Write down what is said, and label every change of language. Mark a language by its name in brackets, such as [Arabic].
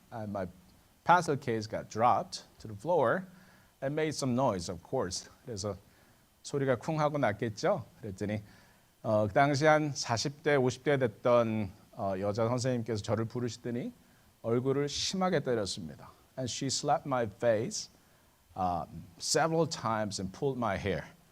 [English] And my pencil case got dropped to the floor and made some noise, of course. [Korean] 그래서 소리가 쿵 하고 났겠죠. 그랬더니 그 당시 한 40대, 50대 됐던 여자 선생님께서 저를 부르시더니 얼굴을 심하게 때렸습니다. [English] And she slapped my face several times and pulled my hair.